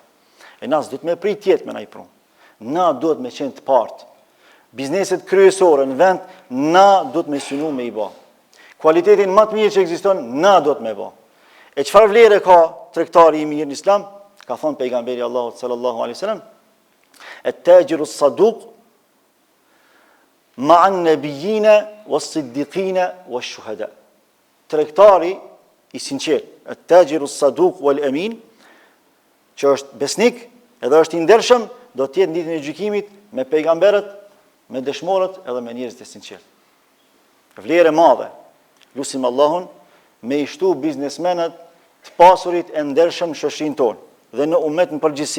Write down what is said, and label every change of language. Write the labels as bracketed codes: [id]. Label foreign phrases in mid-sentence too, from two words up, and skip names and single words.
[sq] E na s'duhet me prit tjetër me na i pru. Na duhet me qenë të partë. Bizneset kryesore në vend, na duhet me synu me i bë. Kualitetin më të mirë që ekziston, na duhet me bë. E çfarë vlere ka tregtari i mirë në Islam? Ka thonë pejgamberi Allahut [ar] صلى الله عليه وسلم، التاجر الصدوق مع النبيين والصديقين والشهداء." [sq] Tregtari i sinqert, [ar] التاجر الصدوق الأمين, [sq] që është besnik edhe është i ndershëm, do të jetë në ditën e gjykimit me pejgamberët, me dëshmorët edhe me njerëzit e sinqert. Vlerë e madhe. Lutim Allahun me i shtu biznesmenët të pasurit e ndershëm në shoqërinë tonë dhe në ummet në përgjithësi.